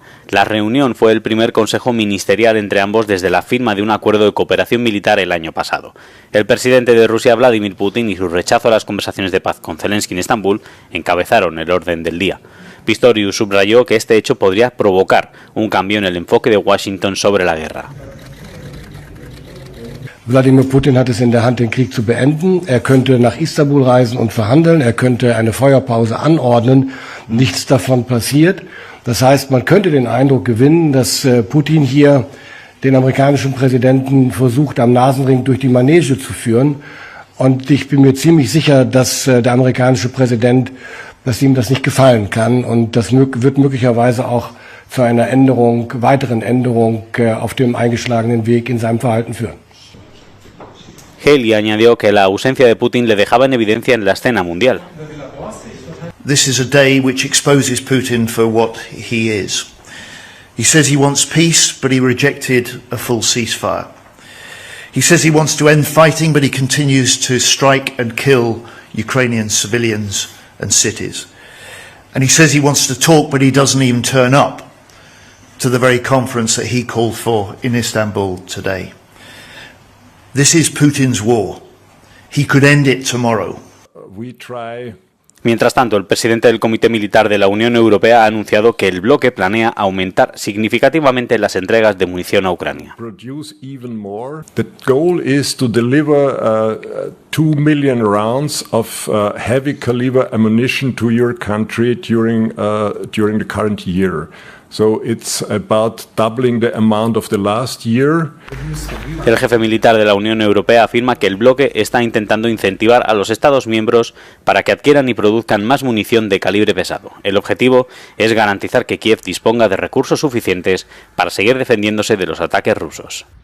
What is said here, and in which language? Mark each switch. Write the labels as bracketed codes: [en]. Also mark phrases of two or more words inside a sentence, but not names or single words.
[es] La reunión fue el primer consejo ministerial entre ambos desde la firma de un acuerdo de cooperación militar el año pasado. El presidente de Rusia, Vladimir Putin, y su rechazo a las conversaciones de paz con Zelensky en Estambul encabezaron el orden del día. Pistorius subrayó que este hecho podría provocar un cambio en el enfoque de Washington sobre la guerra. [de] Wladimir Putin hat es in der Hand, den Krieg zu beenden. Er könnte nach Istanbul reisen und verhandeln. Er könnte eine Feuerpause anordnen. Nichts davon passiert. Das heißt, man könnte den Eindruck gewinnen, dass Putin hier den amerikanischen Präsidenten versucht, am Nasenring durch die Manege zu führen. Und ich bin mir ziemlich sicher, dass der amerikanische Präsident, dass ihm das nicht gefallen kann. Und das wird möglicherweise auch zu einer weiteren Änderung auf dem eingeschlagenen Weg in seinem Verhalten führen. [es] Haley añadió que la ausencia de Putin le dejaba en evidencia en la escena mundial. [en] This is a day which exposes Putin for what he is. He says he wants peace, but he rejected a full ceasefire. He says he wants to end fighting, but he continues to strike and kill Ukrainian civilians and cities. And he says he wants to talk, but he doesn't even turn up to the very conference that he called for in Istanbul today. This is Putin's war. He could end it tomorrow. [es] Mientras tanto, el presidente del Comité Militar de la Unión Europea ha anunciado que el bloque planea aumentar significativamente las entregas de munición a Ucrania. [en] The goal is to deliver 2 million rounds of heavy caliber ammunition to your country during the current year. So it's about doubling the amount of the last year. [es] El jefe militar de la Unión Europea afirma que el bloque está intentando incentivar a los Estados miembros para que adquieran y produzcan más munición de calibre pesado. El objetivo es garantizar que Kiev disponga de recursos suficientes para seguir defendiéndose de los ataques rusos.